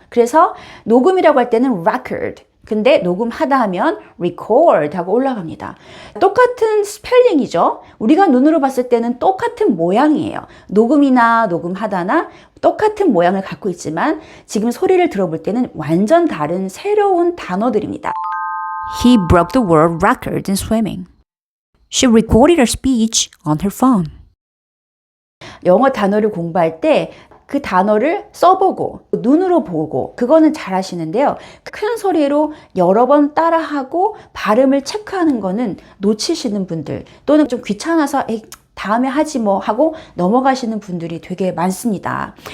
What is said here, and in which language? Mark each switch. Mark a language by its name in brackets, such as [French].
[Korean] 그래서 녹음이라고 할 때는 record, 근데 녹음하다 하면 record 하고 올라갑니다. 똑같은 스펠링이죠. 우리가 눈으로 봤을 때는 똑같은 모양이에요. 녹음이나 녹음하다나 똑같은 모양을 갖고 있지만 지금 소리를 들어볼 때는 완전 다른 새로운 단어들입니다. [English] He broke the world record in swimming. She recorded her speech on her phone. [Korean] 영어 단어를 공부할 때 그 단어를 써보고 눈으로 보고 그거는 잘 하시는데요. 큰 소리로 여러 번 따라하고 발음을 체크하는 거는 놓치시는 분들 또는 좀 귀찮아서 에이, 다음에 하지 뭐 하고 넘어가시는 분들이 되게 많습니다.